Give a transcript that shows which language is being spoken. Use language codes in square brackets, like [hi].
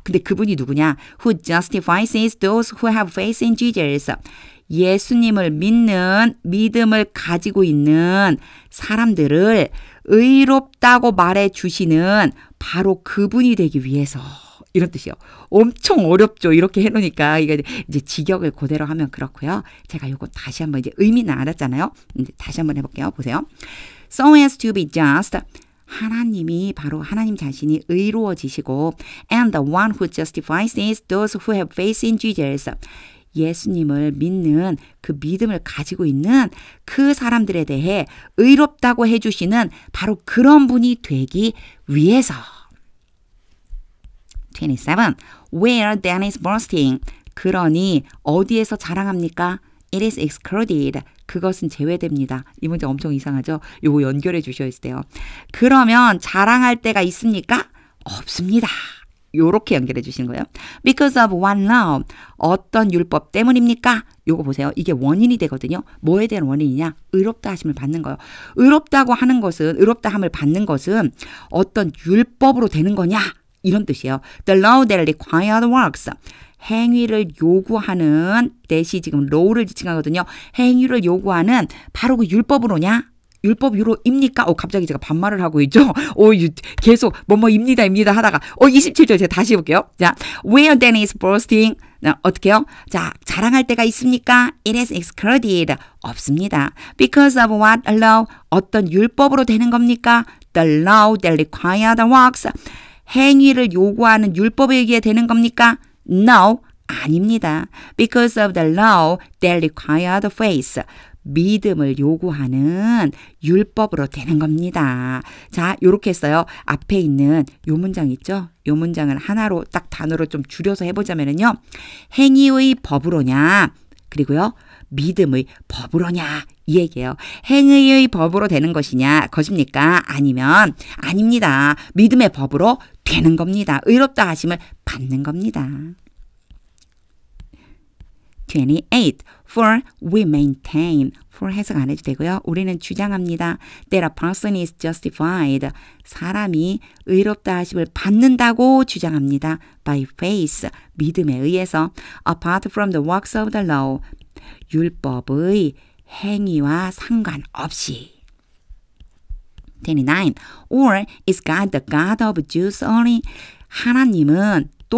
[ko] 근데 그분이 누구냐? [en] Who justifies those who have faith in Jesus. [ko] 예수님을 믿는 믿음을 가지고 있는 사람들을 의롭다고 말해 주시는 바로 그분이 되기 위해서. 이런 뜻이요. 엄청 어렵죠. 이렇게 해놓으니까 이게 이제 직역을 그대로 하면 그렇고요. 제가 요거 다시 한번 이제 의미는 알았잖아요. 이제 다시 한번 해볼게요. 보세요. [en] So as to be just. [ko] 하나님이 바로 하나님 자신이 의로워지시고 [en] and the one who justifies is those who have faith in Jesus. [ko] 예수님을 믿는 그 믿음을 가지고 있는 그 사람들에 대해 의롭다고 해주시는 바로 그런 분이 되기 위해서. [en] 27. Where then is boasting? [ko] 그러니 어디에서 자랑합니까? [en] It is excluded. [ko] 그것은 제외됩니다. 이 문제 엄청 이상하죠? 요거 연결해 주셔야 돼요. 그러면 자랑할 때가 있습니까? 없습니다. 요렇게 연결해 주신 거예요. [en] Because of one law. [ko] 어떤 율법 때문입니까? 요거 보세요. 이게 원인이 되거든요. 뭐에 대한 원인이냐? 의롭다 하심을 받는 거예요. 의롭다고 하는 것은, 의롭다 함을 받는 것은 어떤 율법으로 되는 거냐? 이런 뜻이에요. [en] The law that required works. [ko] 행위를 요구하는 대시 지금 law를 지칭하거든요. 행위를 요구하는 바로 그 율법으로냐? 율법유로입니까? 갑자기 제가 반말을 하고 있죠. 계속 뭐뭐입니다 하다가 27절 제가 다시 해볼게요. [en] 자, where then is boasting? [ko] 어떻게요? 자, 자랑할 때가 있습니까? [en] It is excluded. [ko] 없습니다. [en] Because of what law? [ko] 어떤 율법으로 되는 겁니까? [en] The law that required works. [ko] 행위를 요구하는 율법에 의해 되는 겁니까? [en] No, [ko] 아닙니다. [en] Because of the law that required faith. [ko] 믿음을 요구하는 율법으로 되는 겁니다. 자, 요렇게 했어요. 앞에 있는 요 문장 있죠? 요 문장을 하나로 딱 단어로 좀 줄여서 해보자면요. 행위의 법으로냐? 그리고요. 믿음의 법으로냐? 이 얘기예요. 행위의 법으로 되는 것입니까? 아니면 아닙니다. 믿음의 법으로 되는 겁니다. 의롭다 하심을 받는 겁니다. [en] 28. For we maintain. [ko] for 해석 안 해도 되고요. 우리는 주장합니다. [en] That a person is justified. [ko] 사람이 의롭다 하심을 받는다고 주장합니다. [en] By faith. [ko] 믿음에 의해서. [en] Apart from the works of the law. [ko] 율법의 행위와 상관없이. 29. [en] Or is God the God of Jews only? [ko] 하나님은